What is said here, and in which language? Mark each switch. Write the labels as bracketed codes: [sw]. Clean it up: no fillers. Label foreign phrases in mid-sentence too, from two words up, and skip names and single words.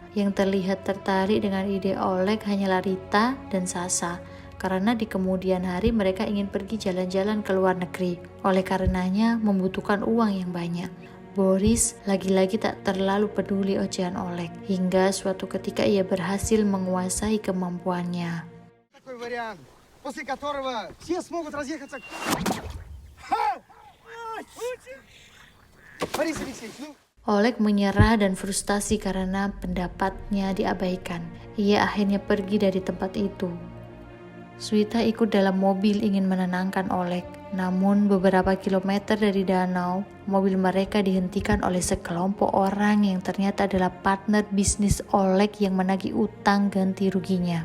[id] Yang terlihat tertarik dengan ide Oleg hanyalah Rita dan Sasa. Karena di kemudian hari mereka ingin pergi jalan-jalan ke luar negeri. Oleh karenanya membutuhkan uang yang banyak. Boris lagi-lagi tak terlalu peduli ocehan Oleg. Hingga suatu ketika ia berhasil menguasai kemampuannya. [ru] Такой вариант. после которого все смогут разъехаться. Борис Алексеевич, ну... [id] Oleg menyerah dan frustasi karena pendapatnya diabaikan. Ia akhirnya pergi dari tempat itu. Swita ikut dalam mobil ingin menenangkan Oleg. Namun beberapa kilometer dari danau, mobil mereka dihentikan oleh sekelompok orang yang ternyata adalah partner bisnis Oleg yang menagih utang ganti ruginya.